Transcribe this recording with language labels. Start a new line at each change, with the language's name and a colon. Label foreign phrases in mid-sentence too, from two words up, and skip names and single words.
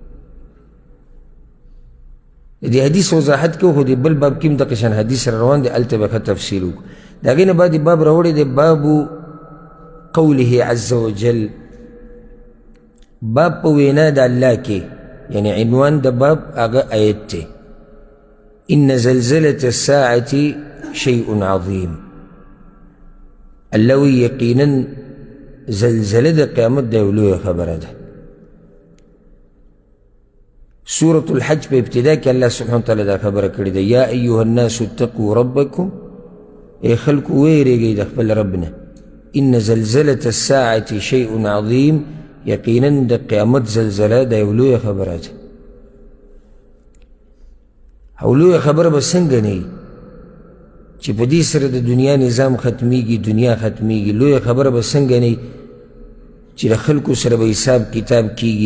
Pashto: د حدیث وضاحت کوو، خو د بل باب کې هم دغه شان حدیث را روان دی، هلته به ښه تفصیل وکړو. د هغې نه بعد باب راوړی دی
Arabic: باب قوله عز وجل،
Pashto: باب په وینا د الله کې، یعنی عنوان د باب هغه آیت دی
Arabic: ان زلزلة الساعة شيء عظیم.
Pashto: الله وی یقینا زلزله د قیامت د یو لویه خبره ده. سورة الحج په ابتدا کې
Arabic: الله سبحانه وتعالی
Pashto: دا خبره کړې ده،
Arabic: یا ایها الناس اتقوا ربکم،
Pashto: ای خلکو ویریږئ د خپل رب نه،
Arabic: ان زلزلة الساعة شیء عظیم،
Pashto: یقینا د قیامت زلزله د یو لویه خبره ده. او لویه خبره به څنګه نه وي چې په دې سره د دنیا نظام ختمیږي، دنیا ختمیږي. لویه خبره به څنګه نه وي چې د خلکو سره به حساب کتاب کیږي.